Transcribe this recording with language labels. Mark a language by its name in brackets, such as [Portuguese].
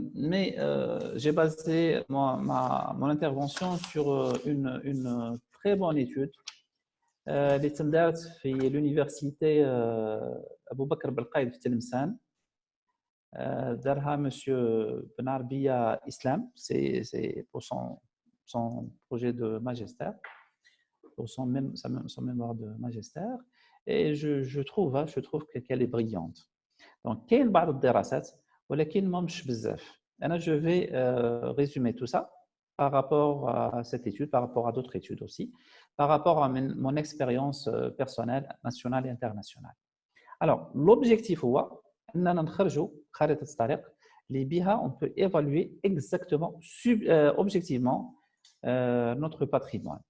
[French] Mais j'ai basé mon intervention sur une très bonne étude [Arabic] اللي تندارت في [French] l'université أبو بكر بالقايد في تلمسان. [Arabic] دارها [French] monsieur Benarbia Islam, c'est pour son projet de magistère, pour son mémoire de magistère, et je trouve qu'elle est brillante. [Arabic] Donc كاين بعض الدراسات ولكن ماهمش بزاف. أنا [French] je vais résumer tout ça par rapport à cette étude, par rapport à d'autres études aussi, par rapport à mon expérience personnelle nationale et internationale. Alors l'objectif [Arabic] هو أننا نخرجوا خارطة الطريق اللي بها [French] on peut évaluer exactement objectivement notre patrimoine.